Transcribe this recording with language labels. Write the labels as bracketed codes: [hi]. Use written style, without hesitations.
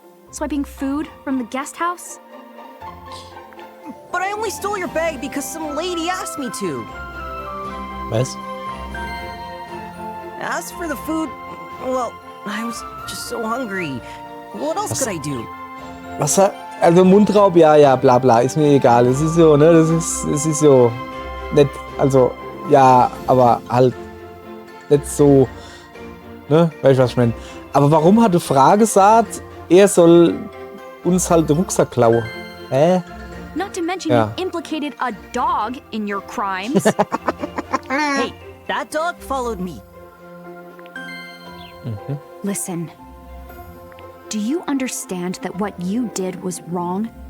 [en] Swiping food from the guest house? But I only stole your bag because some lady asked me to. [de] Was? [en] As for the food, well, I was just so hungry. What else could I do? [de] Was? Also Mundraub, ja, bla bla, ist mir egal. Es ist so, ne, das ist so nett, also, ja, aber halt nicht so, ne, weißt du, was ich meine. Aber warum hat die Frage gesagt, er soll uns halt den Rucksack klauen? Hä? [en] Not to mention Yeah. you implicated a dog in your crimes. Hey, that dog followed me. Listen. Do you understand that what you did was wrong?